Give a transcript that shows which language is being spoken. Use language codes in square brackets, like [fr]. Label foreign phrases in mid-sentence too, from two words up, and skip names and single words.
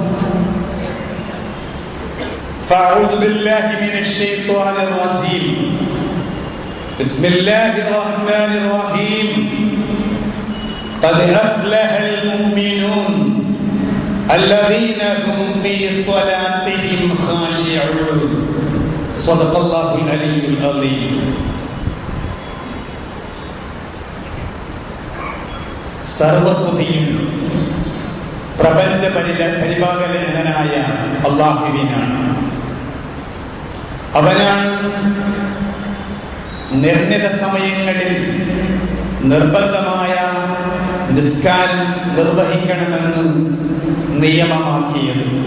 [ar] فأعوذ بالله من الشيطان الرجيم بسم الله الرحمن الرحيم قد أفلح المؤمنون الذين هم في صلاتهم خاشعون صدق الله العلي العظيم [ml] സർവസ്തുതിയും പ്രപഞ്ച പരിപാലകനായ അല്ലാഹുവിനാണ്. അവനാണ് നിർണിത സമയങ്ങളിൽ നിർബന്ധമായ നിസ്കാരം നിർവഹിക്കണമെന്ന് നിയമമാക്കിയത്.